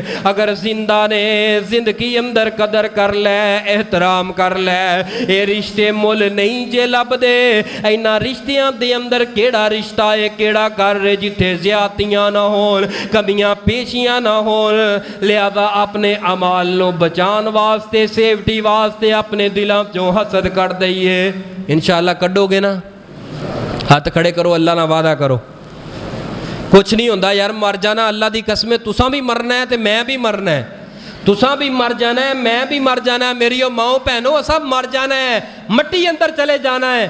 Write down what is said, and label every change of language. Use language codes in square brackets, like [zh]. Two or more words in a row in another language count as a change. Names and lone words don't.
[pa] ਅਗਰ ਜ਼ਿੰਦਾ ਨੇ ਜ਼ਿੰਦਗੀ ਅੰਦਰ ਕਦਰ ਕਰ ਲੈ, ਇਹਤਰਾਮ ਕਰ ਲੈ, ਇਹ ਰਿਸ਼ਤੇ ਮੁੱਲ ਨਹੀਂ ਜੇ ਲੱਭਦੇ। ਇਹਨਾਂ ਰਿਸ਼ਤਿਆਂ ਦੇ ਅੰਦਰ ਕਿਹੜਾ ਰਿਸ਼ਤਾ ਹੈ, ਕਿਹੜਾ ਘਰ ਹੈ ਜਿੱਥੇ ਜ਼ਿਆਦਤੀਆਂ ਨਾ ਹੋਣ, ਕਮੀਆਂ ਪੇਸ਼ੀਆਂ ਨਾ ਹੋਣ। ਲਿਹਾਜ਼ਾ ਆਪਣੇ ਅਮਾਲ ਨੂੰ ਬਚਾਉਣ ਵਾਸਤੇ, ਸੇਫਟੀ ਵਾਸਤੇ ਆਪਣੇ ਦਿਲਾਂ ਚੋਂ ਹਸਦ ਕੱਢ ਦਈਏ। ਇੰਸ਼ਾਅੱਲਾਹ ਕੱਢੋਗੇ ਨਾ? ਹੱਥ ਖੜ੍ਹੇ ਕਰੋ, ਅੱਲਾਹ ਨਾ ਵਾਅਦਾ ਕਰੋ। ਕੁਝ ਨਹੀਂ ਹੁੰਦਾ ਯਾਰ, ਮਰ ਜਾਣਾ ਅੱਲਾਹ ਦੀ ਕਸਮ ਹੈ। ਤੁਸਾਂ ਭੀ ਮਰਨਾ ਹੈ ਤੋ ਮੈਂ ਭੀ ਮਰਨਾ ਹੈ, ਤੁਸਾਂ ਭੀ ਮਰ ਜਾਣਾ ਹੈ, ਮੈਂ ਭੀ ਮਰ ਜਾਣਾ ਹੈ, ਮੇਰੀ ਮਾਓ ਭੈਣੋਂ ਸਭ ਮਰ ਜਾਣਾ ਹੈ, ਮਿੱਟੀ ਅੰਦਰ ਚਲੇ ਜਾਣਾ ਹੈ।